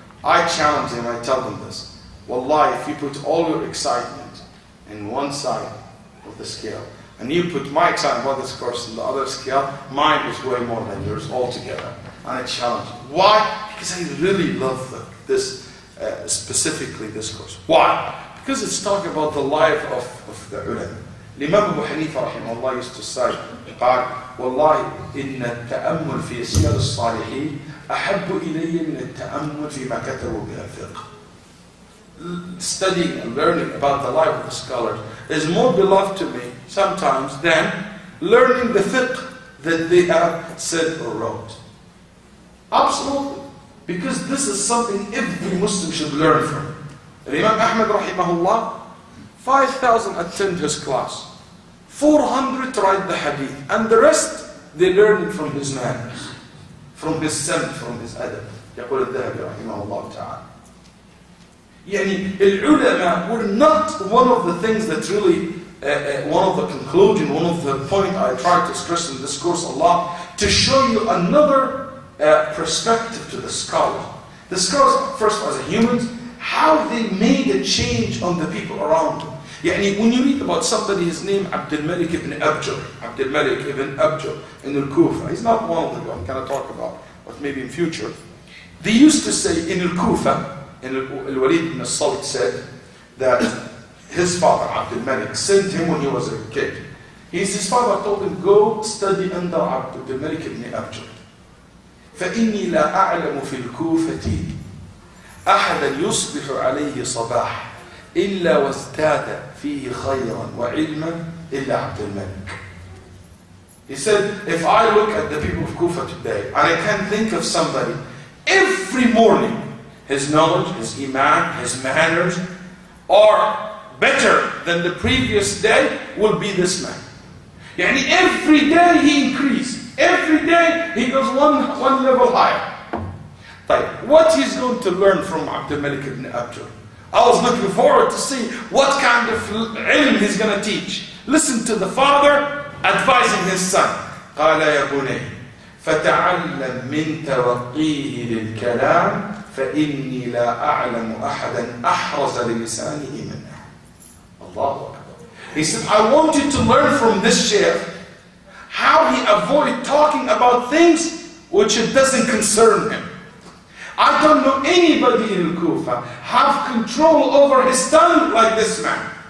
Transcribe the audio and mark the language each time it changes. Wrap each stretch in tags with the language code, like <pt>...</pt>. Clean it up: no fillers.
<en>I challenge them, I tell them this. Wallahi, if you put all your excitement in one side of the scale, and you put my excitement about this course in the other scale, mine is way more than yours altogether. And I challenge you. Why? Because I really love this, specifically this course. Why? Because it's talking about the life of the ulama. Imam Abu Hanifa rahimahullah used to say,</en> <ar>قال والله إن التأمل في سير الصالحين أحب إلي من التأمل فيما كتبوا من الفقه.</ar> <en>Studying and learning about the life of the scholars is more beloved to me sometimes than learning the fiqh that they have said or wrote. Absolutely. Because this is something every Muslim should learn from. Imam Ahmad rahimahullah, 5,000 attend his class. 400 write the hadith. And the rest, they learn from his manners, from his samt, from his adab.</en> <ar>يقول الذهبي رحمه الله تعالى. يعني العلماء</ar> <en>were not one of the things that really, one of the conclusion, one of the point I tried to stress in this course a lot, to show you another perspective to the scholar. The scholars, first as a humans, how they made a change on the people around them. يعني when you read about somebody, his name Abdul Malik ibn Abjar, Abdul Malik ibn Abjar in Al-Kufa. He's not one of them I'm going to talk about, but maybe in future. They used to say in Al-Kufa, in Al-Waleed ibn Salt said that his father, Abdul Malik, sent him when he was a kid. His father told him, go study under Abdul Malik ibn Abjar.</en> <ar>فإني لا أعلم في الكوفة أحدا يصبح عليه صباح إلا وازداد فيه خيرا وعلما إلا عبد الملك.</ar> <en>He said, if I look at the people of Kufa today, and I can think of somebody, every morning, his knowledge, his iman, his manners are better than the previous day, will be this man. يعني every day he increases. Every day he goes one level higher. What he's going to learn from Abdul Malik ibn Abjar? I was looking forward to see what kind of ilm he's going to teach. Listen to the father advising his son.</en> <ar>قال يا بني فتعلم من توقيه للكلام فإني لا أعلم أحدا أحرز للسانه منه. الله أكبر.</ar> <en>He said, I want you to learn from this sheikh how he avoided talking about things which it doesn't concern him. I don't know anybody in Kufa have control over his tongue like this man.</en>